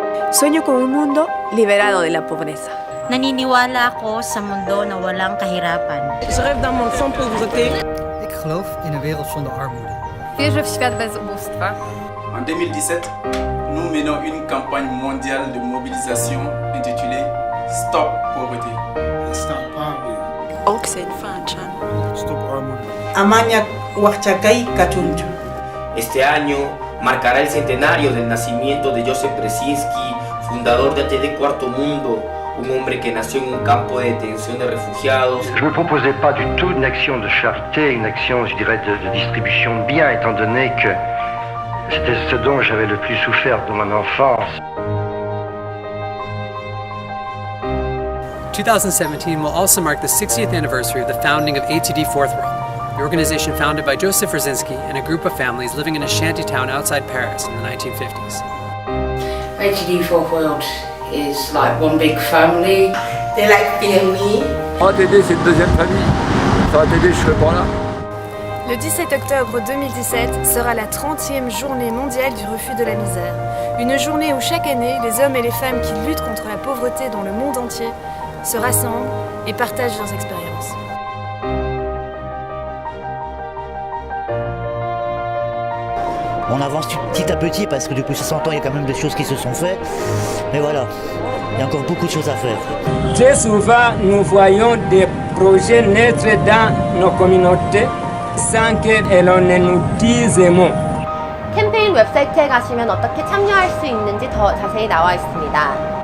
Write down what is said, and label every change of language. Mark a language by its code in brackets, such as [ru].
[es] Sueño con un mundo liberado de la pobreza. [tl] Naniniwala ako sa mundo na walang kahirapan. [fr] Je rêve d'un monde sans pauvreté. [nl] Ik geloof in een wereld zonder armoede. [pl] Wierzę w świat bez ubóstwa. [fr] En 2017, nous menons une campagne mondiale de mobilisation intitulée Stop Pauvreté. [en] Stop Poverty. Oxen Fanchan. [nl] Stop armoede. [qu] Amaña Huachacay Cachuncho. [es] Este año marcará el centenario del nacimiento de Joseph Brzezinski, fundador de ATD Cuarto Mundo, un hombre que nació en un campo de detención de refugiados. [fr] Je ne me proposais pas du tout une action de charité, une action, je dirais, de distribution de biens, étant donné que c'était ce dont j'avais le plus souffert de mon enfance. [en] 2017 will also mark the 60th anniversary of the founding of ATD Fourth World, the organization founded by Joseph Brzezinski and a group of families living in a shanty town outside Paris in the 1950s. ATD Fourth World is like one big family. They like PME. [fr] ATD, c'est une deuxième famille. Sans ATD, je serais pas là. Le 17 octobre 2017 sera la 30e journée mondiale du refus de la misère. Une journée où chaque année, les hommes et les femmes qui luttent contre la pauvreté dans le monde entier se rassemblent et partagent leurs expériences. On avance petit à petit parce que depuis 60 ans, il y a quand même des choses qui se sont faites. Mais voilà, il y a encore beaucoup de choses à faire. Très souvent, nous voyons des projets naître dans nos communautés sans que l'on ne nous dise un mot. [ko] 캠페인 웹사이트에 가시면 어떻게 참여할 수 있는지 더 자세히 나와 있습니다.